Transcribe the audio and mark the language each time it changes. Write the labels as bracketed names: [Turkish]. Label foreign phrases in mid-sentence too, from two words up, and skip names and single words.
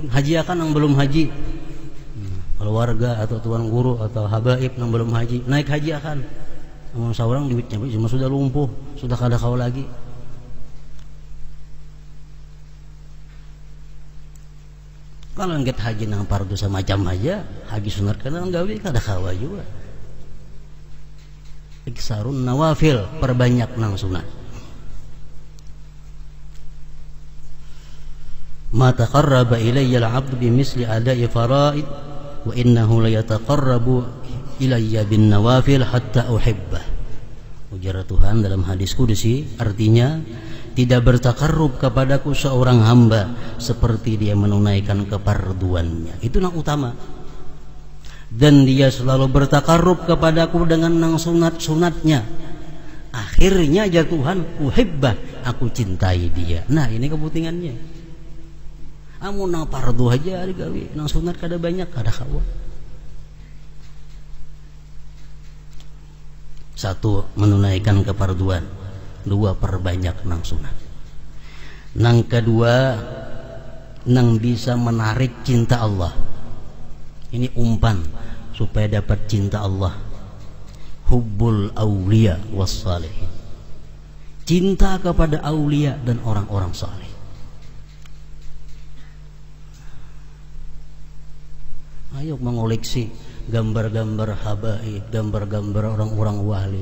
[Banjar] Haji akan yang belum haji, keluarga atau tuan guru atau habaib yang belum haji, naik haji akan namun seorang duitnya cuma sudah lumpuh, sudah kada kawa lagi. Kalau nggak haji nang fardu semacam aja, haji sunat kan nang gawe kada kawa juga. [Arabic] إكثار النوافل, [Banjar] perbanyak nang sunat. [Arabic] ما تقرب إلي العبد بمثل أداء فرائض وإنه لا يتقرب إلي بالنوافل حتى أحبه. [Indonesian] Ujar Tuhan dalam hadis qudsi, artinya tidak bertakarrub kepadaku seorang hamba seperti dia menunaikan kefarduannya. Itu yang utama. Dan dia selalu bertakarrub kepadaku dengan nang sunat-sunatnya. Akhirnya ya Tuhan, uhibbah, aku cintai dia. [Banjar] Nah, ini kepentingannya. Amun nang fardu aja digawe, nang sunat kada banyak, kada kawa. Satu, menunaikan kefarduan. Dua, perbanyak nang sunat. Nang kedua, nang bisa menarik cinta Allah. Ini umpan supaya dapat cinta Allah. [Arabic] حب الأولياء والصالحين. [Indonesian] Cinta kepada aulia dan orang-orang saleh. Ayo mengoleksi gambar-gambar habaib, gambar-gambar orang-orang wali.